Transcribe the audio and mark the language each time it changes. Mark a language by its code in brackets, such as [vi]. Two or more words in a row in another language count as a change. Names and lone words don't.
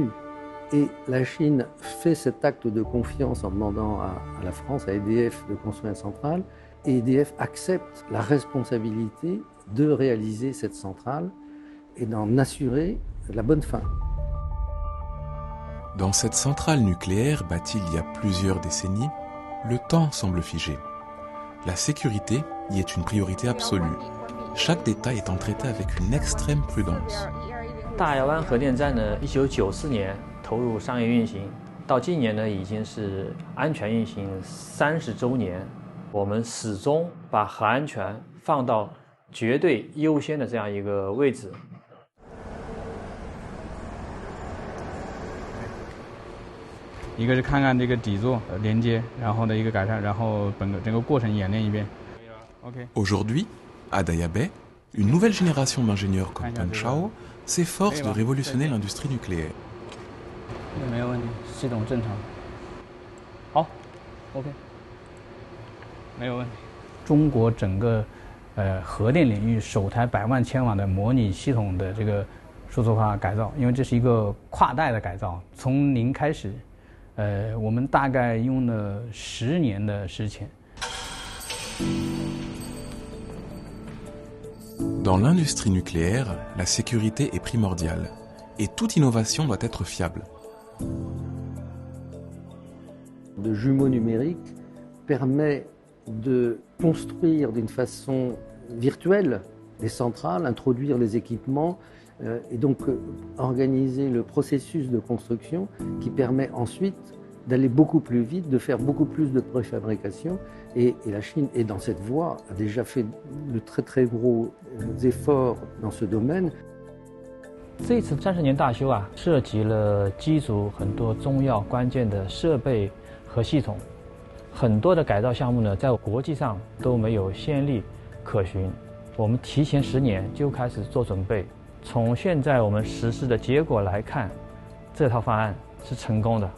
[fr] Et la Chine fait cet acte de confiance en demandant à la France, à EDF, de construire une centrale, et EDF accepte la responsabilité de réaliser cette centrale et d'en assurer la bonne fin. Dans cette centrale nucléaire bâtie il y a plusieurs décennies, le temps semble figé. La sécurité y est une priorité absolue. Chaque détail étant traité avec une extrême prudence. [zh] 大亚湾核电站呢，1994年投入商业运行，到今年呢已经是安全运行30周年。我们始终把核安全放到绝对优先的这样一个位置。一个是看看这个底座连接，然后的一个改善，然后整个过程演练一遍。 [fr] Aujourd'hui, à Daya Bay, une nouvelle génération d'ingénieurs comme Peng Chao s'efforce de révolutionner l'industrie nucléaire. [zh] 没有问题，系统正常。好 ，OK， 没有问题。中国整个核电领域首台100万千瓦的模拟系统的这个数字化改造，因为这是一个跨代的改造，从零开始。我们大概用了10年的时间。 [fr] Dans l'industrie nucléaire, la sécurité est primordiale et toute innovation doit être fiable. Le jumeau numérique permet de construire d'une façon virtuelle des centrales, introduire les équipements et donc organiser le processus de construction qui permet ensuite d'aller beaucoup plus vite, de faire beaucoup plus de préfabrication. Et la Chine est dans cette voie, a déjà fait de très très gros efforts dans ce domaine. [zh] 这次30年大修啊，涉及了机组很多重要关键的设备和系统，很多的改造项目呢，在国际上都没有先例可循。我们提前10年就开始做准备，从现在我们实施的结果来看，这套方案是成功的。